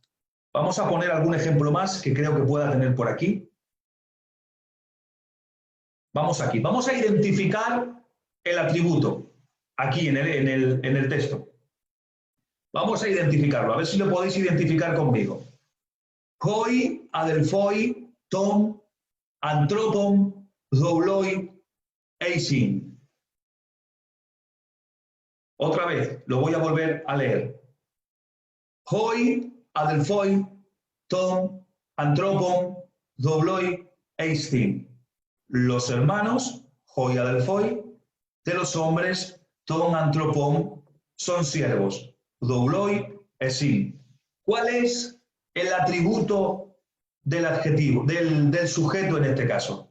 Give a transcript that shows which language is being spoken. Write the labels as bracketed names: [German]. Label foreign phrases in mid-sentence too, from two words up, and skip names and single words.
[Spanish] Vamos a poner algún ejemplo más que creo que pueda tener por aquí. Vamos aquí. Vamos a identificar el atributo aquí en el texto. Vamos a identificarlo, a ver si lo podéis identificar conmigo. [Greek] Οἱ ἀδελφοὶ τῶν ἀνθρώπων δοῦλοι εἰσίν. [Spanish] Otra vez, lo voy a volver a leer. [Greek] Οἱ ἀδελφοὶ τῶν ἀνθρώπων δοῦλοι εἰσίν. [Spanish] Los hermanos, [Greek] οἱ ἀδελφοί, [Spanish] de los hombres, [Greek] τῶν ἀνθρώπων, [Spanish] son siervos, [Greek] δοῦλοι εἰσίν. [Spanish] ¿Cuál es el atributo del adjetivo, del sujeto en este caso?